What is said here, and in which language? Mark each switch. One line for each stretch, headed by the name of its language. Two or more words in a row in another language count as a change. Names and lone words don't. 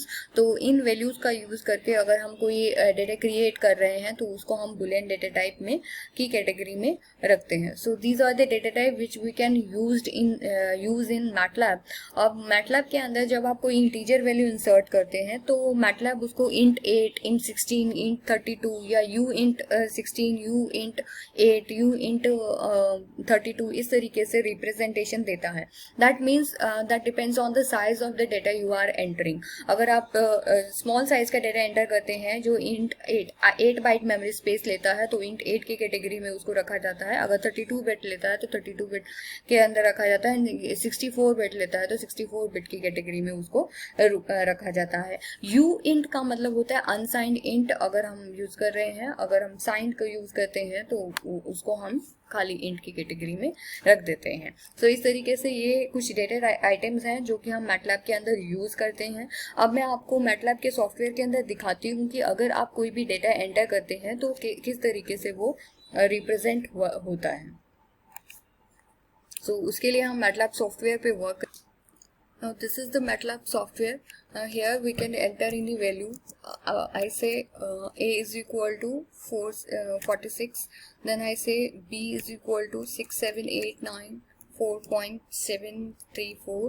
Hindi: तो इन वैल्यूज का यूज करके अगर हम कोई डेटा क्रिएट कर रहे हैं तो उसको हम
English: boolean data type
Hindi: में की कैटेगरी में रखते हैं।
English: So these are the data type which we can use in MATLAB.
Hindi: अब मैटलैब के अंदर जब आप कोई
English: integer value
Hindi: इंसर्ट करते हैं तो मैटलैब उसको int 8, int 16, int 32 या u int 16, u int 8, u int 32, इस तरीके से रिप्रेजेंटेशन देता है.
English: That means that depends on the size of the data you are entering.
Hindi: अगर आप
English: small size
Hindi: का डेटा एंटर करते हैं जो int 8
English: byte memory space
Hindi: लेता है, तो int 8 की कैटेगरी में उसको रखा जाता है. अगर 32 बिट लेता है तो 32 बिट के अंदर रखा जाता है. 64 बिट लेता है तो 64 बिट की कैटेगरी में उसको रखा जाता है. u int का मतलब होता है
English: unsigned int
Hindi: अगर हम यूज कर रहे हैं. अगर हम साइंड को यूज करते हैं तो उसको हम खाली int की कैटेगरी में रख देते हैं. सो इस तरीके से ये कुछ
English: data items
Hindi: हैं जो कि हम मैटलैब के अंदर यूज करते हैं. अब मैं आपको मैटलैब के सॉफ्टवेयर के अंदर दिखाती हूँ कि अगर आप कोई भी डेटा एंटर करते हैं तो किस तरीके से वो रिप्रेजेंट होता है. सो उसके लिए हम
English: MATLAB software
Hindi: पे वर्क.
English: Now this is the MATLAB software. Here we can enter any value. I say a is equal to 46. Then I say b is equal to 6789 4.734.